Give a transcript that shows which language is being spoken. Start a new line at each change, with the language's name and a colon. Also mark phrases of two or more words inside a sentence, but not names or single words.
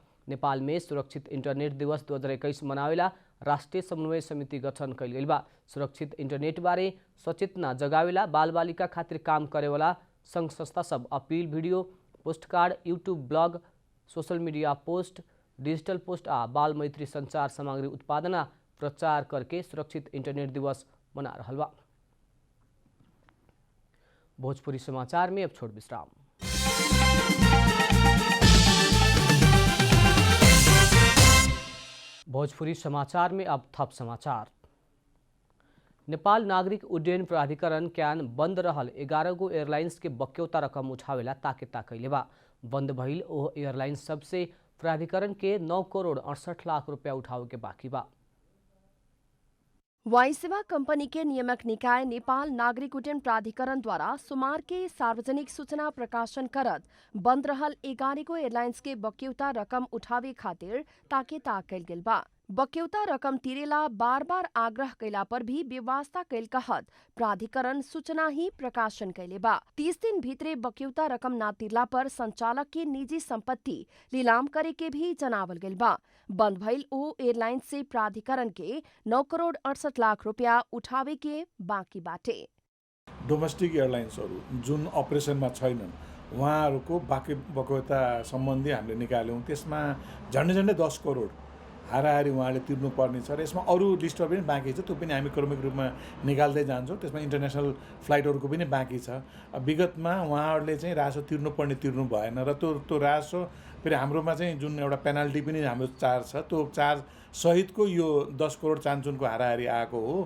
Bhojpuri: नेपाल में सुरक्षित इंटरनेट दिवस 2021 मनावेला राष्ट्रीय समन्वय समिति गठन कैल गइल बा। सुरक्षित इंटरनेट बारे सचेतना जगावेला बाल बालिका खातिर काम करेवाला संघ संस्था सब अपील
English: video postcard YouTube blog social media post digital post
Bhojpuri: आ बाल मैत्री संचार सामग्री उत्पादन आ प्रचार करके सुरक्षित इंटरनेट दिवस मना रहल बा। भोजपुरी समाचार में अब छोड़ विश्राम। भोजपुरी समाचार में अब थप समाचार। नेपाल नागरिक उड्डयन प्राधिकरण क्यान बंद रहल 11 गो एयरलाइंस के बक्यौता रकम उठावेला ताकेता कैले बा। बंद भइल ओह एयरलाइंस सबसे प्राधिकरण के 9 करोड़ 68 लाख रुपया उठावे के बाकी बा। वायुसेवा कंपनी के नियामक निकाय नेपाल नागरिक उड्डयन प्राधिकरण द्वारा सोमवार के सार्वजनिक सूचना प्रकाशन करत बंद रहल 11 गो एयरलाइंस के बक्यौता रकम उठावे खातिर ताकेता कैल गेल बा। बक्यौता रकम तिरेला बार बार आग्रह कैला पर भी व्यवस्था कैल कहत प्राधिकरण सूचना ही प्रकाशन कैले बा। 30 दिन भीतरे बक्यौता रकम ना तिरला पर संचालक के निजी संपत्ति नीलाम करे के भी जनावल गेल बा। बंद भइल ओ एयरलाइन से प्राधिकरण के 9 करोड़ 68 लाख रुपया उठावे के बाँकी बाटे।
Nepali: डोमेस्टिक एयरलाइन्सहरू जुन अपरेसनमा छैनन् उहाँहरूको बाँकी बक्यौता सम्बन्धी हामीले निकाल्यौँ। त्यसमा झन्डै 10 करोड हाराहारी उहाँले तिर्नुपर्ने छ र यसमा अरू लिस्टहरू पनि बाँकी छ, त्यो पनि हामी क्रमिक रूपमा निकाल्दै जान्छौँ। त्यसमा इन्टरनेसनल फ्लाइटहरूको पनि बाँकी छ। विगतमा उहाँहरूले चाहिँ राजस्व तिर्नु भएन र त्यो राजस्व फेरि हाम्रोमा चाहिँ जुन एउटा पेनाल्टी पनि हाम्रो चार्ज छ, त्यो चार्ज सहितको यो 10 करोड चान्चुनको हाराहारी आएको हो।